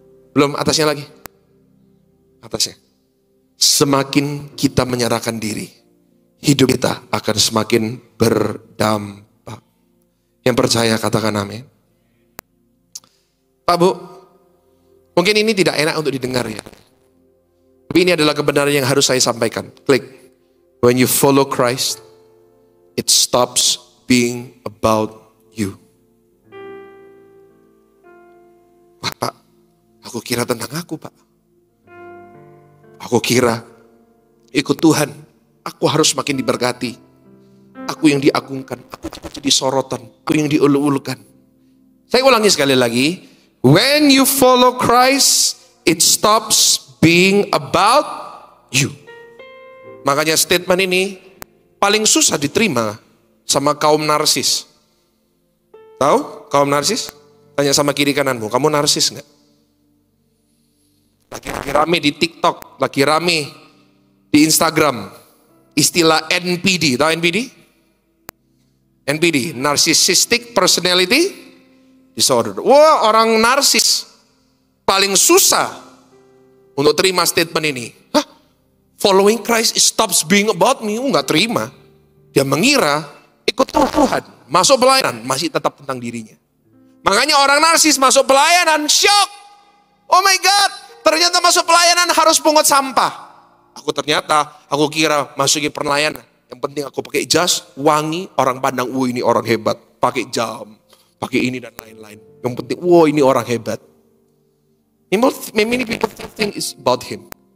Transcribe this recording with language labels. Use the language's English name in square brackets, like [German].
[Indonesian] Belum atasnya lagi. Atasnya. Semakin kita menyerahkan diri, hidup kita akan semakin berdampak. Yang percaya katakan amin. Pak Bu, mungkin ini tidak enak untuk didengar ya. Tapi ini adalah kebenaran yang harus saya sampaikan. Klik. [English] When you follow Christ, it stops being about you. [Indonesian] Wah, Pak, aku kira tentang aku, Pak. Aku kira ikut Tuhan, aku harus makin diberkati. Aku yang diagungkan, aku jadi sorotan, aku yang diulu-ulukan. Saya ulangi sekali lagi. [English] When you follow Christ, it stops being about you. [Indonesian] Makanya statement ini paling susah diterima sama kaum narsis. Tahu kaum narsis? Tanya sama kiri kananmu, kamu narsis nggak? Lagi rame di TikTok, lagi rame di Instagram. Istilah NPD, tahu NPD? NPD, Narcissistic Personality Disorder. Wah, orang narsis paling susah untuk terima statement ini. Hah? [English] Following Christ stops being about me. [Indonesian] Nggak terima. Dia mengira ikut Tuhan, masuk pelayanan, masih tetap tentang dirinya. Makanya orang narsis masuk pelayanan, shock. [English] Oh my God, [Indonesian] ternyata masuk pelayanan harus pungut sampah. Aku kira masukin pelayanan. Yang penting aku pakai jas, wangi, orang pandang, wah ini orang hebat. Pakai jam, pakai ini dan lain-lain. Yang penting, wah ini orang hebat. [English] Many people think it's about him.